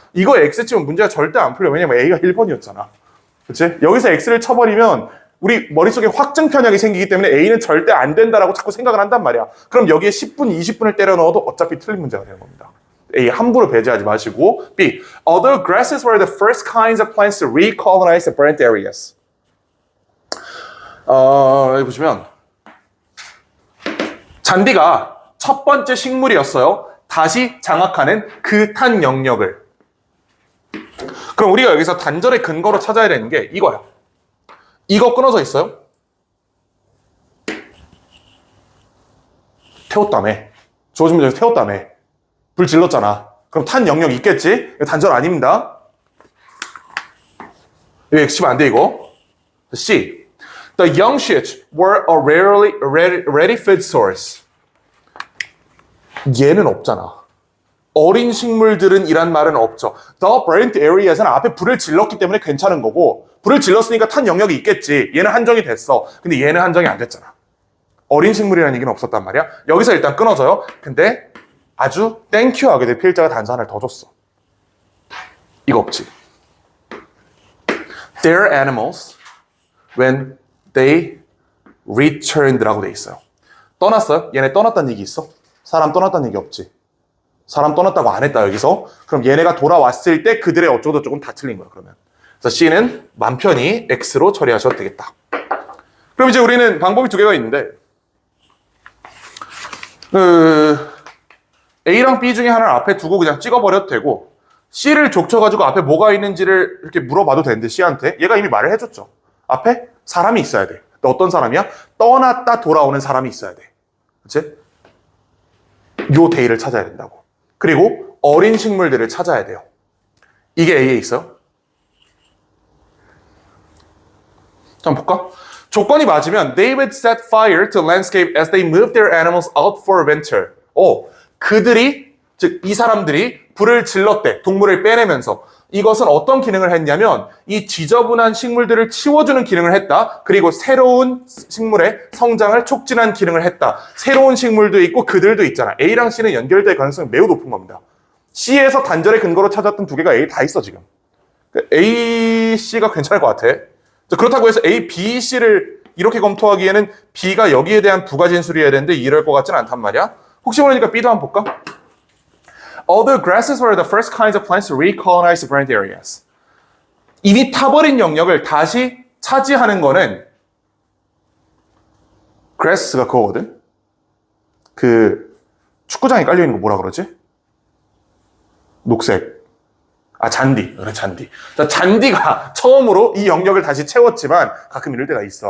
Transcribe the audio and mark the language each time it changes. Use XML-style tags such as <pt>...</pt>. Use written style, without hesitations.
<ko>이거 X 치면 문제가 절대 안 풀려. 왜냐면 A가 1번이었잖아. 그치? 여기서 X를 쳐버리면 우리 머릿속에 확증 편향이 생기기 때문에 A는 절대 안 된다라고 자꾸 생각을 한단 말이야. 그럼 여기에 10분, 20분을 때려 넣어도 어차피 틀린 문제가 되는 겁니다. A 함부로 배제하지 마시고 B.</ko> <en>Although grasses were the first kinds of plants to recolonize the burnt areas.</en> <ko>여기 보시면 잔디가 첫 번째 식물이었어요. 다시 장악하는 그 탄 영역을. 그럼 우리가 여기서 단절의 근거로 찾아야 되는 게 이거야. 이거 끊어져 있어요? 태웠다며. 주어진 문제에서 태웠다며. 불 질렀잖아. 그럼 탄 영역 있겠지? 단절 아닙니다. 이거 X치면 안 돼, 이거. C.</ko> <en>The young shoots were a ready feed source.</en> <ko>얘는 없잖아. 어린 식물들은 이란 말은 없죠.</ko> <en>The burnt areas</en> <ko>는 앞에 불을 질렀기 때문에 괜찮은 거고 불을 질렀으니까 탄 영역이 있겠지. 얘는 한정이 됐어. 근데 얘는 한정이 안 됐잖아. 어린 식물이라는 얘기는 없었단 말이야. 여기서 일단 끊어져요. 근데 아주 땡큐 하게 될 필자가 단서 하나를 더 줬어. 이거 없지.</ko> <en>Their animals when they returned라고</en> <ko>돼 있어요. 떠났어요? 얘네 떠났다는 얘기 있어? 사람 떠났다는 얘기 없지. 사람 떠났다고 안 했다 여기서. 그럼 얘네가 돌아왔을 때 그들의 어쩌고저쩌고는 다 틀린 거야 그러면. 그래서 C는 맘 편히 X로 처리하셔도 되겠다. 그럼 이제 우리는 방법이 두 개가 있는데 A랑 B 중에 하나를 앞에 두고 그냥 찍어버려도 되고 C를 족쳐가지고 앞에 뭐가 있는지를 이렇게 물어봐도 되는데 C한테 얘가 이미 말을 해줬죠. 앞에 사람이 있어야 돼. 근데 어떤 사람이야? 떠났다 돌아오는 사람이 있어야 돼. 그치? 요 데이를 찾아야 된다고. 그리고 어린 식물들을 찾아야 돼요. 이게 A에 있어요. 자, 한번 볼까? 조건이 맞으면</ko> <en>They would set fire to landscape as they moved their animals out for winter.</en> <ko>그들이, 즉 이 사람들이 불을 질렀대. 동물을 빼내면서. 이것은 어떤 기능을 했냐면 이 지저분한 식물들을 치워주는 기능을 했다. 그리고 새로운 식물의 성장을 촉진한 기능을 했다. 새로운 식물도 있고 그들도 있잖아. A랑 C는 연결될 가능성이 매우 높은 겁니다. C에서 단절의 근거로 찾았던 두 개가 A 다 있어 지금. A, C가 괜찮을 것 같아. 그렇다고 해서 A, B, C를 이렇게 검토하기에는 B가 여기에 대한 부가 진술이어야 되는데 이럴 것 같지는 않단 말이야. 혹시 모르니까 B도 한번 볼까?</ko> <en>Although grasses were the first kinds of plants to recolonize the burnt areas.</en> <ko>이미 타버린 영역을 다시 차지하는 거는 grass가 그거거든? 그 축구장에 깔려있는 거 뭐라 그러지? 녹색. 잔디. 그래, 잔디. 자, 잔디가 처음으로 이 영역을 다시 채웠지만 가끔 이럴 때가 있어.</ko>